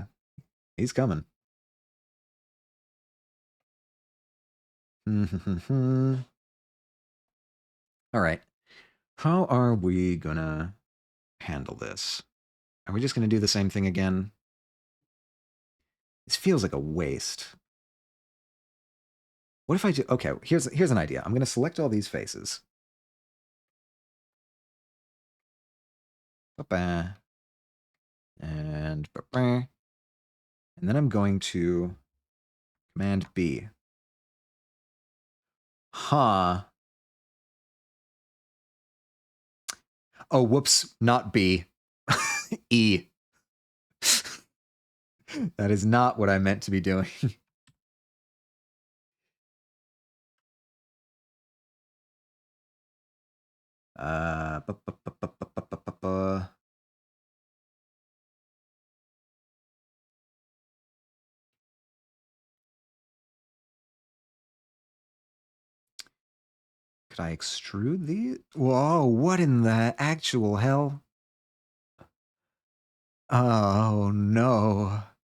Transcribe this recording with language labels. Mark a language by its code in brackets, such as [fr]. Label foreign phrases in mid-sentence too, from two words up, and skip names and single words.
[en] He's coming. All right. How are we gonna handle this? Are we just gonna do the same thing again? This feels like a waste. What if I do? Okay, here's an idea. I'm gonna select all these faces. Ba-ba. And ba-ba. And then I'm going to Command B. Huh. Oh, whoops, not B. E. That is not what I meant to be doing. Uh, bu- bu- bu- bu- bu- bu- bu- bu- Could I extrude these? Whoa, what in the actual hell? Oh no.